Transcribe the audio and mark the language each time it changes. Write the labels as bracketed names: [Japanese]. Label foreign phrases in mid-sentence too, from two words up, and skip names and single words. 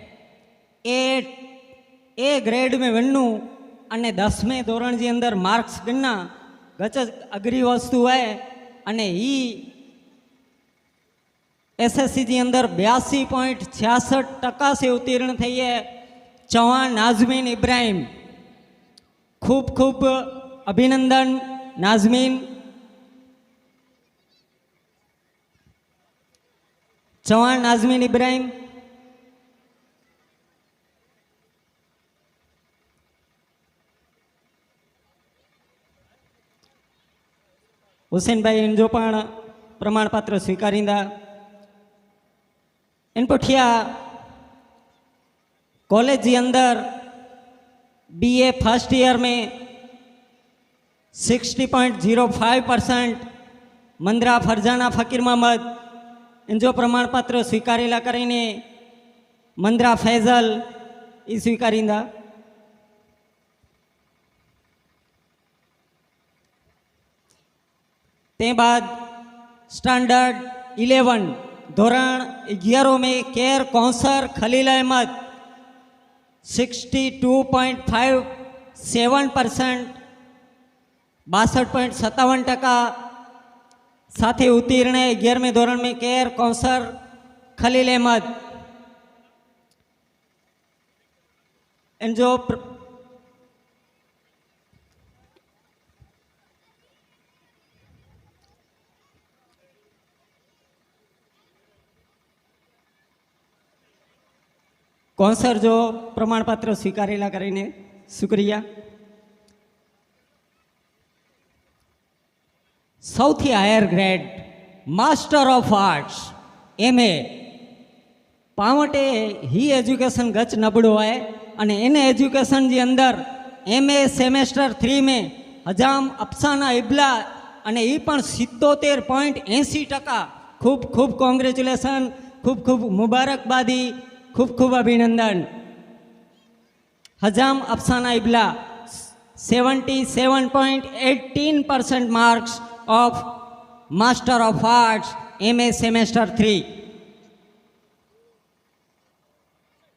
[Kachhi] ए ग्रेड में वन्नू अने 10वें धोरण जी अंदर मार्क्स गणना गच अगरी वस्तु है। अने ई SSC जी अंदर 82.66% से उत्तीर्ण थी है। चौहान नाजमीन इब्राहिम, खूब खूब अभिनंदन नाजमीन। चौहान नाजमीन इब्राहिम। हुसैन भाई इनजो पण प्रमाणपत्र स्वीकारींदा। इन पुठिया कॉलेज जी अंदर [English] BA first year [Kachhi] में 60.05% मंदरा फरजाना फकीर मोहम्मद इनजो प्रमाणपत्र स्वीकारेला करीने मंदरा फैजल ई स्वीकारींदा। ते बाद स्टैंडर्ड 11 धोरण 11 में केर कौंसर खलील अहमद 62.57%, 62.57% साथे उत्तीर्ण है। 11वें धोरण में केर कौंसर खलील अहमद। इनजो कौंसर जो प्रमाणपत्र स्वीकारेला करीने शुक्रिया। सौथी [English] higher grade Master of Arts MA [Kachhi] पावटे ही एज्युकेशन गच नबड़ो है। अने इन एज्युकेशन जी अंदर [English] MA semester 3 [Kachhi] में हजाम अफसाना इबला अने ई पण 77.80%। खूब खूब कॉन्ग्रेचुलेसन, खूब खूब मुबारकबादी, खूब खूब अभिनंदन। [English] Hajam Afsana Ibla 77.18% marks of Master of Arts MA semester 3.